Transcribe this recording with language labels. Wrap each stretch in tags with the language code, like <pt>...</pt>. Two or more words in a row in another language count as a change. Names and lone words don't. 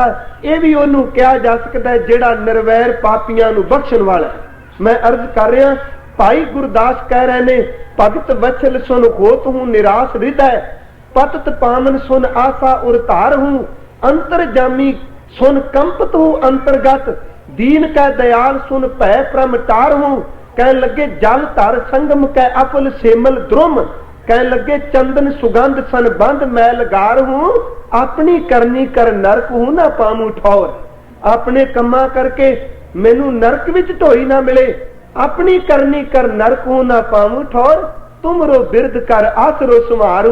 <pa>ਇਹ ਵੀ ਉਹਨੂੰ ਕਿਹਾ ਜਾ ਸਕਦਾ ਹੈ ਜਿਹੜਾ ਨਿਰਵੈਰ ਪਾਪੀਆਂ ਨੂੰ ਬਖਸ਼ਣ ਵਾਲਾ। ਮੈਂ ਅਰਜ਼ ਕਰ ਰਿਹਾ, ਭਾਈ ਗੁਰਦਾਸ ਕਹਿ ਰਹੇ ਨੇ</pa> <bra>ਭਗਤ ਵਚਲ ਸੁਨ ਹੋਤ ਹੂੰ ਨਿਰਾਸ਼ ਹਿਰਦੈ, ਪਤਤ ਪਾਵਨ ਸੁਨ ਆਸਾ ਉਰ ਧਾਰ ਹੂੰ, ਅੰਤਰ ਜਾਮੀ ਸੁਨ ਕੰਪਤ ਹੂੰ ਅੰਤਰਗਤ, दीन कै दयाल सुन भय प्रमटार हूं। कह लगे जल धर संगम कै अफल सेमल द्रुम, कह लगे चंदन सुगंध सन बंद मैल गार हूं। अपनी करनी कर नरक हूं ना पामू ठौर,</bra> <pa>ਆਪਣੇ ਕੰਮਾਂ ਕਰਕੇ ਮੈਨੂੰ ਨਰਕ ਵਿੱਚ ਢੋਈ ਨਾ ਮਿਲੇ।</pa> <bra>अपनी करनी कर नरक हूं ना पामू ठौर, तुमरो बिरद कर आसरो सुमारू।</bra>